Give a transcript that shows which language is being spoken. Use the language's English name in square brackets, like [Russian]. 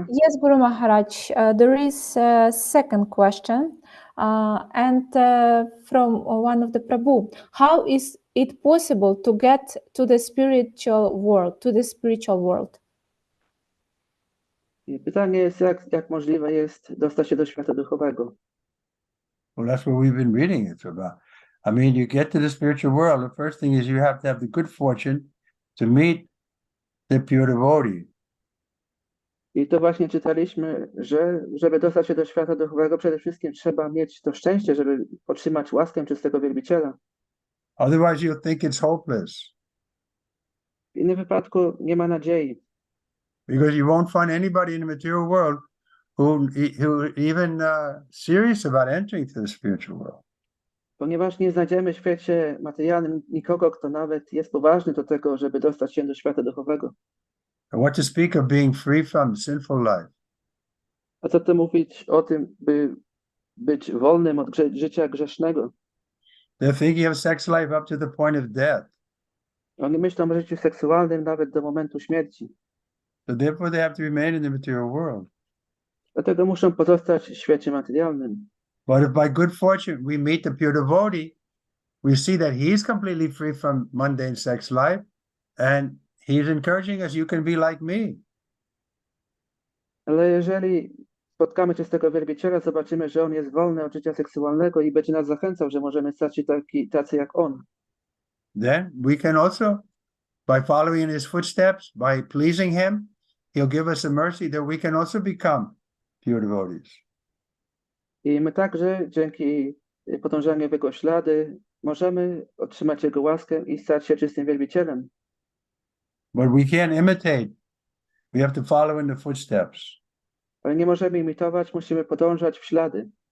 [English] Yes, Guru Maharaj, there is a second question, and from one of the Prabhu. How is it possible to get to the spiritual world? [Polish] I pytanie jest, jak możliwe jest dostać się do świata duchowego. [English] Well, that's what we've been reading it's about. I mean, you get to the spiritual world, the first thing is you have to have the good fortune to meet the pure devotee. [Polish] I to właśnie czytaliśmy, że żeby dostać się do świata duchowego, przede wszystkim trzeba mieć to szczęście, żeby otrzymać łaskę czystego wielbiciela. [English] Otherwise, you'll think it's hopeless [Polish] W innym wypadku nie ma nadziei, [English] because you won't find anybody in the material world who even serious about entering to the spiritual world. [Polish] ponieważ nie znajdziemy w świecie materialnym nikogo, kto nawet jest poważny do tego, żeby dostać się do świata duchowego. [English] And what to speak of being free from sinful life? [Polish] A co tu mówić o tym, by być wolnym od życia grzesznego? [English] They're thinking of sex life up to the point of death. [Polish] Oni myślą o życiu seksualnym nawet do momentu śmierci. [English] So therefore they have to remain in the material world. [Polish] Dlatego muszą pozostać w świecie materialnym. [English] But if by good fortune we meet the pure devotee, we see that he's completely free from mundane sex life, and he's encouraging us, you can be like me. [Polish] Ale jeżeli spotkamy czystego wielbiciela, zobaczymy, że on jest wolny od życia seksualnego i będzie nas zachęcał, że możemy stać się tacy jak on. [English] Then we can also, by following in his footsteps, by pleasing him, he'll give us a mercy that we can also become pure devotees. [Polish] I my także dzięki podążaniu w jego ślady możemy otrzymać jego łaskę i stać się czystym wielbicielem. [English] But we can't imitate. We have to follow in the footsteps. [Polish] Ale nie możemy imitować, musimy podążać w ślady.